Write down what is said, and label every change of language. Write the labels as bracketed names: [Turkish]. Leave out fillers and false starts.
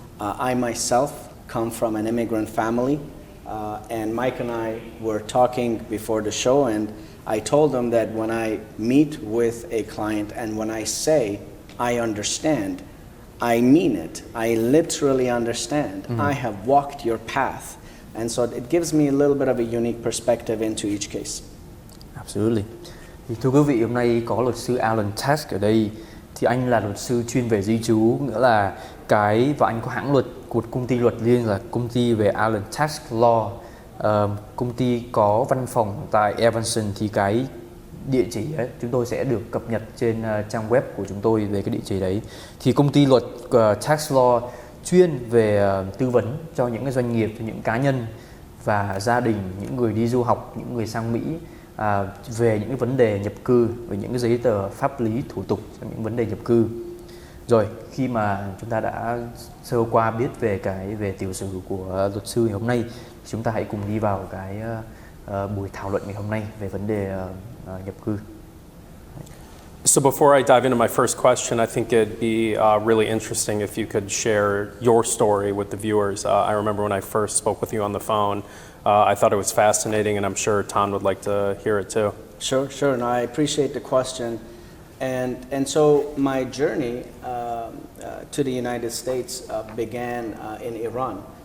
[English] I myself come from an immigrant family. And Mike and I were talking before the show, and I told him that when I meet with a client and when I say I understand, I mean it. I literally understand. I have walked your path. And so it gives me a little bit of a unique perspective into each case. Absolutely. [Vietnamese] Thì thưa quý vị, hôm nay có luật sư Alan Task ở đây. Thì anh là luật sư chuyên về di trú, nghĩa là và anh có hãng luật của công ty luật riêng là công ty về Alan Task Law. Công ty có văn phòng tại Evanston, thì cái địa chỉ ấy, chúng tôi sẽ được cập nhật trên trang web của chúng tôi về cái địa chỉ đấy. Thì công ty luật Tax Law chuyên về tư vấn cho những cái doanh nghiệp, cho những cá nhân và gia đình, những người đi du học, những người sang Mỹ, về những cái vấn đề nhập cư, về những cái giấy tờ pháp lý thủ tục cho những vấn đề nhập cư. Rồi, khi mà chúng ta đã sơ qua biết về tiểu sử của luật sư ngày hôm nay, chúng ta hãy cùng đi vào cái buổi thảo luận ngày hôm nay về vấn đề nhập cư. [English] So before I dive into my first question, I think it'd be really interesting if you could share your story with the viewers. I remember when I first spoke with you on the phone, I thought it was fascinating, and I'm sure Tom would like to hear it too. Sure. And I appreciate the question. And so my journey to the United States began in Iran.